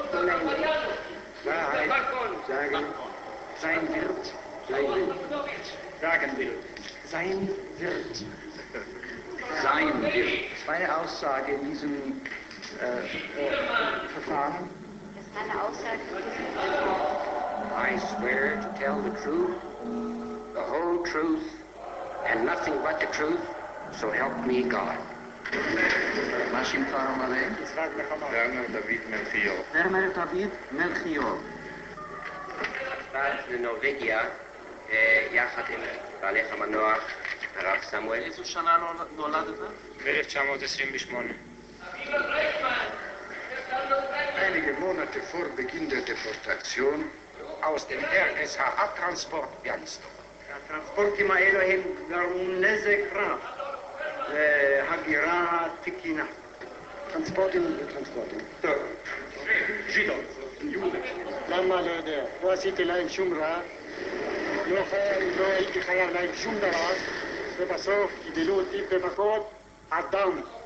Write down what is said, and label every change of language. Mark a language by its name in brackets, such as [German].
[German] Wahrheit sagen, sein wird, sagen will, sein wird. Sein wird. Meine Aussage in diesem Verfahren. Das ist eine Aussage in diesem Verfahren. [English] I swear to tell the truth, the whole truth, and nothing but the truth, so help me God. [Hebrew] מה שמך המלא? ורנר דוד מלכיאור. ורנר דוד מלכיאור. באת לנורבגיה יחד עם בעלך המנוח, הרב סמואל. איזו שנה נולדת? ב-1928. [German] Einige Monate vor Beginn der Deportation aus dem RSHA-Transport Bialystok. [Hebrew] הטרנספורטים האלו הם גרמו נזק רב להגירה התקינה. טרנספורטים. טוב. ז'ידות. למה לא יודע? לא עשיתי להם שום רע, לא הייתי חייב להם שום דבר, ובסוף קיבלו אותי במכות עד דם.